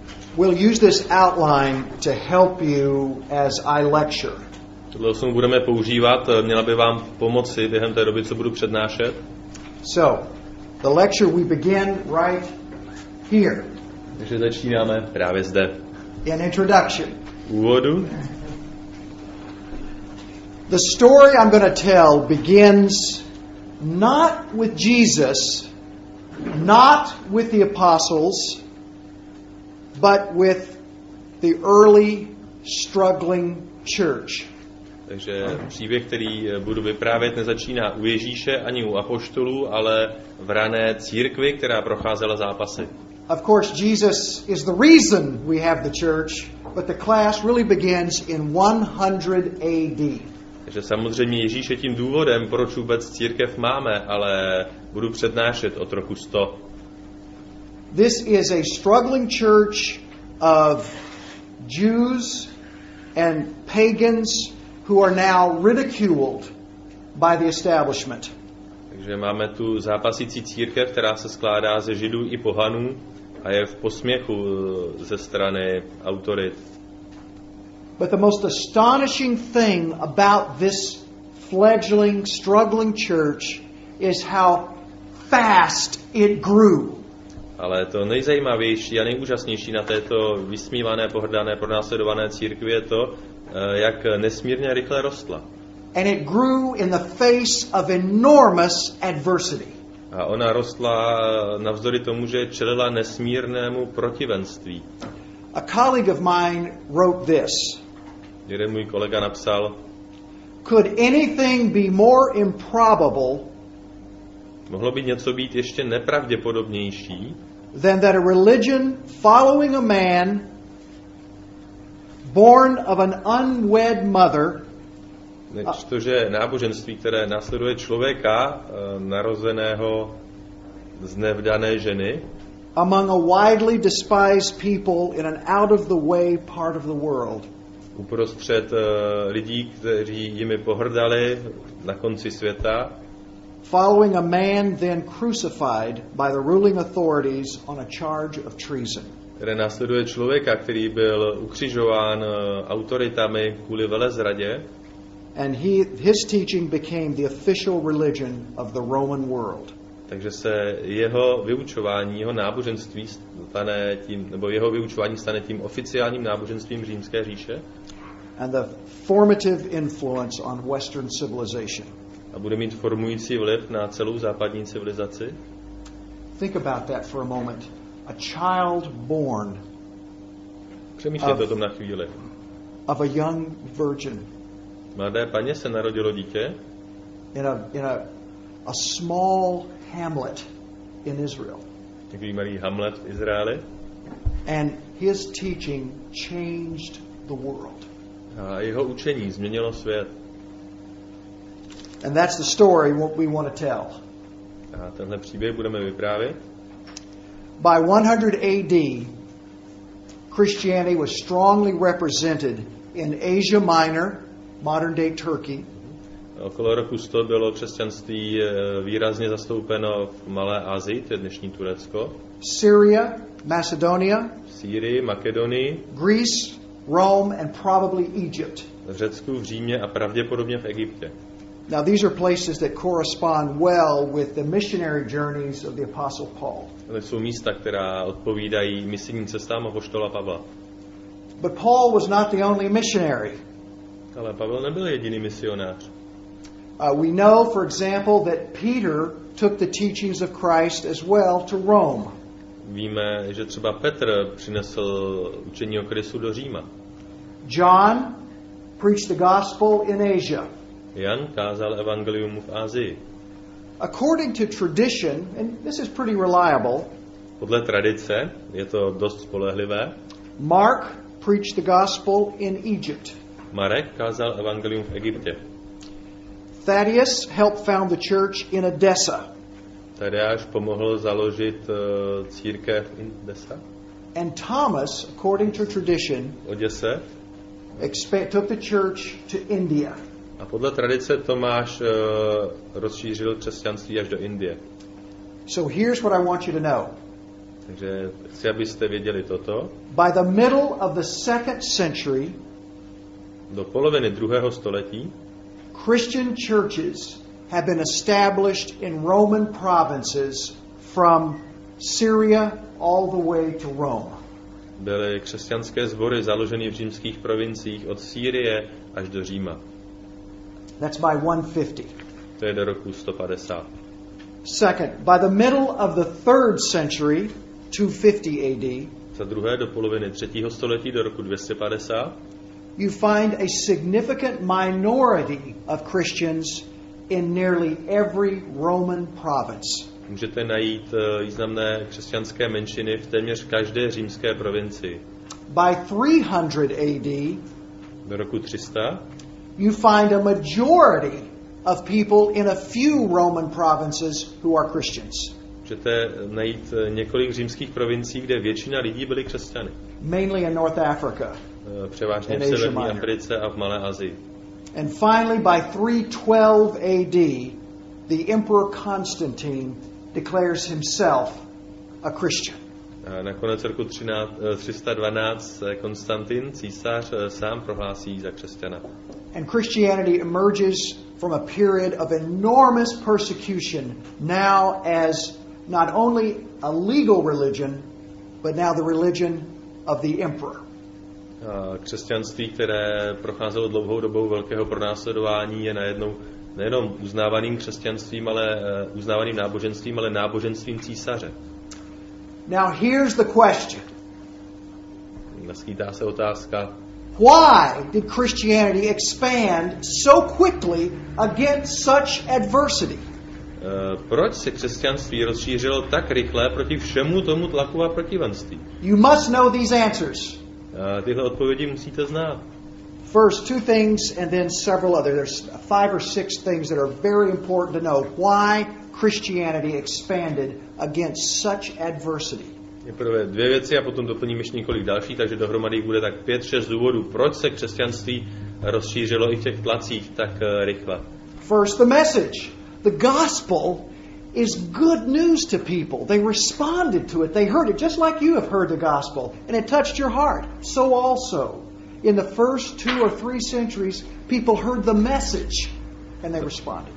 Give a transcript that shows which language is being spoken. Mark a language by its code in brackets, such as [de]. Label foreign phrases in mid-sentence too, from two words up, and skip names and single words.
[en] We'll use this outline to help you as I lecture. [cs] Tohle osnovu budeme používat, měla by vám pomoci během té doby, co budu přednášet. [en] So, the lecture we begin right here. [cs] Takže začínáme právě zde. [en] In introduction. [cs] Úvodu. [en] The story I'm going to tell begins not with Jesus, not with the apostles, but with the early struggling church. [cs] Takže příběh, který budu vyprávět, nezačíná u Ježíše ani u apoštolů, ale v rané církvi, která procházela zápasy. [en] Of course, Jesus is the reason we have the church, but the class really begins in 100 AD. [cs] Takže samozřejmě Ježíš je tím důvodem, proč vůbec církev máme, ale budu přednášet od roku 100. [en] This is a struggling church of Jews and pagans who are now ridiculed by the establishment. [cs] Takže máme tu zápasící církev, která se skládá ze Židů i pohanů a je v posměchu ze strany autorit. [en] But the most astonishing thing about this fledgling, struggling church is how fast it grew. [cs] Ale to nejzajímavější a nejúžasnější na této vysmívané, pohrdané, pronásledované církvi je to, jak nesmírně rychle rostla. [en] And it grew in the face of enormous adversity. [cs] A ona rostla navzdory tomu, že čelila nesmírnému protivenství. [en] A colleague of mine wrote this. [cs] Jeden můj kolega napsal: [en] Could anything be more improbable [cs] mohlo by něco být ještě nepravděpodobnější, [en] than that a religion following a man born of an unwed mother, [cs] než to, že náboženství, které následuje člověka narozeného z nevdané ženy, [en] among a widely despised people in an out of the way part of the world, [cs] uprostřed lidí, kteří jimi pohrdali na konci světa, [en] following a man then crucified by the ruling authorities on a charge of treason. [cs] Které následuje člověka, který byl ukřižován autoritami kvůli velezradě. [en] And his teaching became the official religion of the Roman world. [cs] Takže se jeho vyučování, jeho náboženství stane tím, nebo jeho vyučování stane tím oficiálním náboženstvím Římské říše. [en] And the formative influence on Western civilization. [cs] A bude mít formující vliv na celou západní civilizaci. [en] Think about that for a moment. A child born [cs] přemýšlejte o tom na chvíli. [en] Of a young virgin. [cs] Mladé paně se narodilo dítě. [en] In a small hamlet in Israel. [cs] Takový malý hamlet v Izraeli. [en] And his teaching changed the world. [cs] A jeho učení změnilo svět. [en] And that's the story what we want to tell. [cs] A tenhle příběh budeme vyprávět. [en] By 100 AD, Christianity was strongly represented in Asia Minor, modern day Turkey. [cs] Okolo roku 100 bylo křesťanství výrazně zastoupeno v Malé Asii, to je dnešní Turecko. [en] Syria, Macedonia, [cs] v Sýrii, Makedonii, [en] Greece, Rome and probably Egypt. [cs] v Řecku, v Římě a pravděpodobně v Egyptě. [en] Now these are places that correspond well with the missionary journeys of the Apostle Paul. [cs] To jsou místa, která odpovídají misijním cestám apoštola Pavla. [en] But Paul was not the only missionary. [cs] Ale Pavel nebyl jediný misionář. [en] We know, for example, that Peter took the teachings of Christ as well to Rome. [cs] Víme, že třeba Petr přinesl učení o Kristu do Říma. [en] John preached the gospel in Asia. [cs] Jan kázal evangelium v Asii. [en] According to tradition, and this is pretty reliable, [cs] podle tradice je to dost spolehlivé. [en] Mark preached the gospel in Egypt. [cs] Marek kázal evangelium v Egyptě. [en] Thaddeus helped found the church in Edessa. [cs] Tadeáš pomohl založit církev in Edessa. [en] And Thomas, according to tradition, [cs] Oděse, [en] took the church to India. [cs] A podle tradice Tomáš rozšířil křesťanství až do Indie. [en] So here's what I want you to know. [cs] Takže chci, abyste věděli toto. [en] By the middle of the 2nd century, [cs] do poloviny 2. století [en] Christian churches have been established in Roman provinces from Syria all the way to Rome. [cs] Byly křesťanské sbory založeny v římských provinciích od Sýrie až do Říma. [en] That's by 150. [cs] To je do roku 150. [en] Second, by the middle of the 3rd century, 250 AD, [cs] za druhé do poloviny 3. století do roku 250, [en] you find a significant minority of Christians in nearly every Roman province. [cs] Můžete najít významné křesťanské menšiny v téměř každé římské provincii. [en] By 300 AD, [cs] do roku 300, [en] you find a majority of people in a few Roman provinces who are Christians. [cs] Můžete najít několik římských provincií, kde většina lidí byli křesťany. [en] Mainly in North Africa. [cs] Převážně v severní Africe a v Malé Asii. [en] And finally by 312 AD, the Emperor Constantine declares himself a Christian. [cs] A nakonec roku 312 Konstantin, císař, sám prohlásí za křesťana. [en] And Christianity emerges from a period of enormous persecution now as not only a legal religion, but now the religion of the emperor. [cs] A křesťanství, které procházelo dlouhou dobou velkého pronásledování, je najednou nejenom uznávaným křesťanstvím, ale uznávaným náboženstvím, ale náboženstvím císaře. [en] Now here's the question. [cs] Naskýtá se otázka. [en] Why did Christianity expand so quickly against such adversity? [cs] Proč se křesťanství rozšířilo tak rychle proti všemu tomu tlaku a protivenství? [en] You must know these answers. [cs] Tyhle odpovědi musíte znát. [en] First, 2 things and then several others. There's 5 or 6 things that are very important to know. Why Christianity expanded against such adversity. [cs] Nejprve 2 věci a potom doplním ještě několik dalších, takže dohromady jich bude tak 5-6 důvodů, proč se křesťanství rozšířilo i v těch tlacích tak rychle. [en] First, the message. The gospel is good news to people. They responded to it. They heard it just like you have heard the gospel. And it touched your heart. So also, in the first 2 or 3 centuries, people heard the message and they responded.